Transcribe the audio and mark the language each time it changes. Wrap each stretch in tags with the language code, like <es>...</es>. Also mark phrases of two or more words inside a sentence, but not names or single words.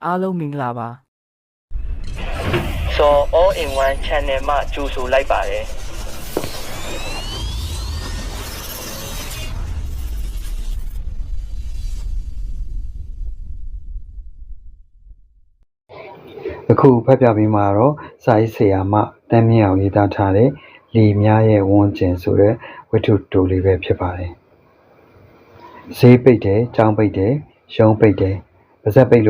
<my>အားလုံးမင်္ဂလာပါ</my> <en>So all in one channel</en> <my>မှာကြိုဆိုလိုက်ပါတယ် အခုဖတ်ပြပေးမှာတော့စာရေးဆရာမတမ်းမြင့်အောင်ရေးသားထားတဲ့လီများရဲ့ဝန်းကျင်ဆိုတဲ့ဝတ္ထုတိုလေးပဲဖြစ်ပါတယ်ဈေးပိတ်တယ်ကြောင်းပိတ်တယ်ရုံးပိတ်တယ်ပါဇက်ပိတ်</my>